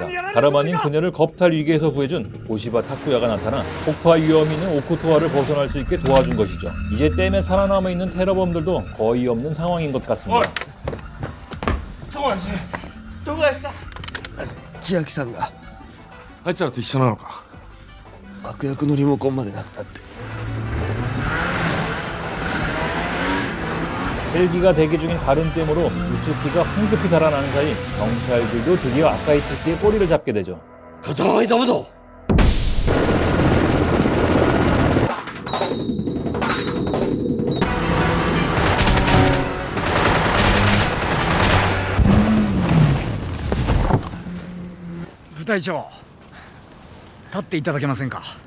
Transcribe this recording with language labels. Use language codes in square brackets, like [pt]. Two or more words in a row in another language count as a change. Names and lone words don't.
[ko] 다름 아닌 그녀를 겁탈 위기에서 구해준 오시바 타쿠야가 나타나 폭파 위험이 있는 오쿠토와를 벗어날 수 있게 도와준 것이죠. 이제 댐에 살아남아 있는 테러범들도 거의 없는 상황인 것 같습니다. [ja] 千秋さんがあいつらと一緒なのか？爆薬のリモコンまでなくなって。 [ko] 헬기가 대기 중인 다른 댐으로 우츠키가 황급히 달아나는 사이 경찰들도 드디어 아카이츠키의 꼬리를 잡게 되죠. [ja] 片側にダメだ。部隊長、立っていただけませんか？